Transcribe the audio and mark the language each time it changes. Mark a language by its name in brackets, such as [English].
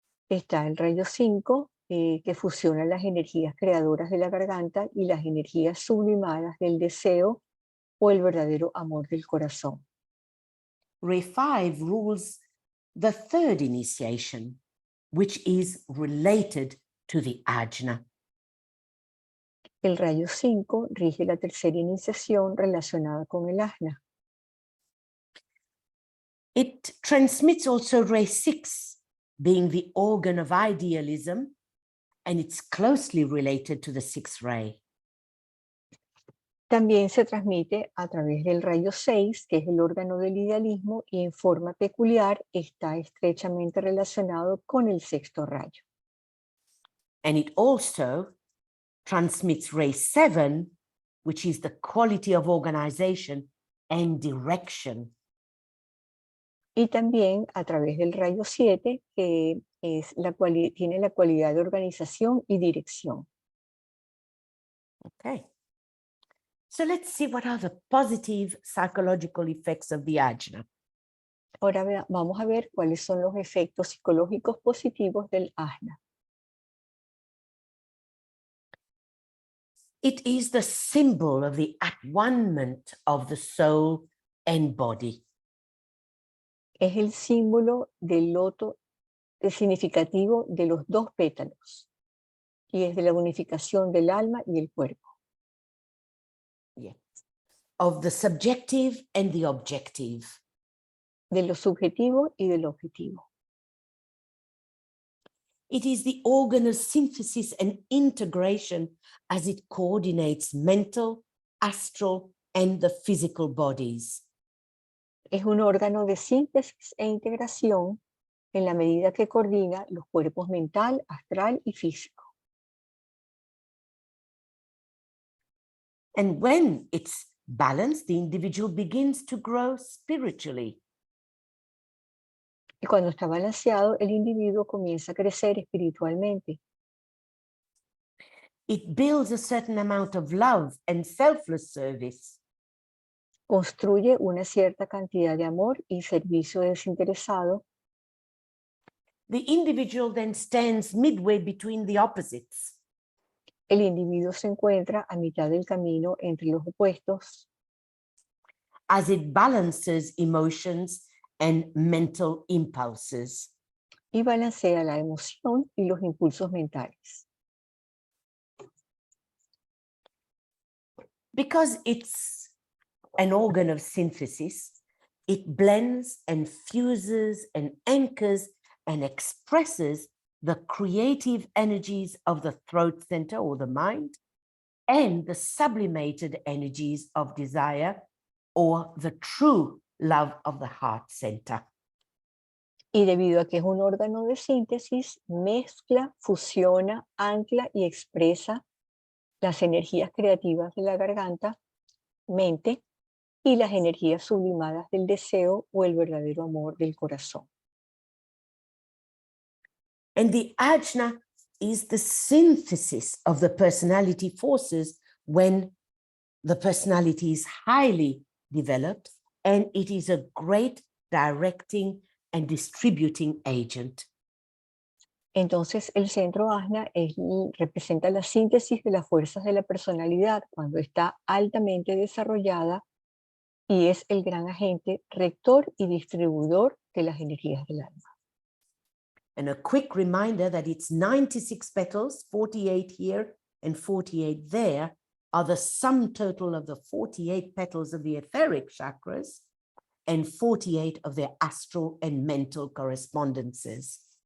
[Spanish] Está el rayo 5, que fusiona las energías creadoras de la garganta y las energías sublimadas del deseo o el verdadero amor del corazón. [English] Ray 5 rules the third initiation, which is related to the ajna. [Spanish] El rayo 5 rige la tercera iniciación relacionada con el asna. [English] It transmits also ray 6, being the organ of idealism, and it's closely related to the 6th ray. [Spanish] También se transmite a través del rayo 6, que es el órgano del idealismo, y en forma peculiar está estrechamente relacionado con el 6º rayo. [English] And it also transmits ray 7, which is the quality of organization and direction. [Spanish] Y también a través del rayo 7, que es tiene la cualidad de organización y dirección. [English] Okay. So let's see what are the positive psychological effects of the ajna. [Spanish] Ahora vamos a ver cuáles son los efectos psicológicos positivos del asna. [English] It is the symbol of the at-one-ment of the soul and body. [Spanish] Es el símbolo del loto significativo de los 2 pétalos y es de la unificación del alma y el cuerpo. [English] Yes. Of the subjective and the objective. [Spanish] De lo subjetivo y del objetivo. [English] It is the organ of synthesis and integration as it coordinates mental, astral, and the physical bodies. [Spanish] Es un órgano de síntesis e integración en la medida que coordina los cuerpos mental, astral y físico. [English] And when it's balanced, the individual begins to grow spiritually. [Spanish] Y cuando está balanceado, el individuo comienza a crecer espiritualmente. [English] It builds a certain amount of love and selfless service. [Spanish] Construye una cierta cantidad de amor y servicio desinteresado. [English] The individual then stands midway between the opposites. [Spanish] El individuo se encuentra a mitad del camino entre los opuestos. [English] As it balances emotions and mental impulses. [Spanish] Y balancea la emoción y los impulsos mentales. [English] Because it's an organ of synthesis, it blends and fuses and anchors and expresses the creative energies of the throat center or the mind and the sublimated energies of desire or the true love of the heart center. [Spanish] Y debido a que es un órgano de síntesis, mezcla, fusiona, ancla y expresa las energías creativas de la garganta, mente, y las energías sublimadas del deseo o el verdadero amor del corazón. [English] And the ajna is the synthesis of the personality forces when the personality is highly developed, and it is a great directing and distributing agent. [Spanish] Entonces, el centro ajna representa la síntesis de las fuerzas de la personalidad cuando está altamente desarrollada y es el gran agente rector y distribuidor de las energías del alma. [English] And a quick reminder that it's 96 petals, 48 here and 48 there, are the sum total of the 48 petals of the etheric chakras and 48 of their astral and mental correspondences.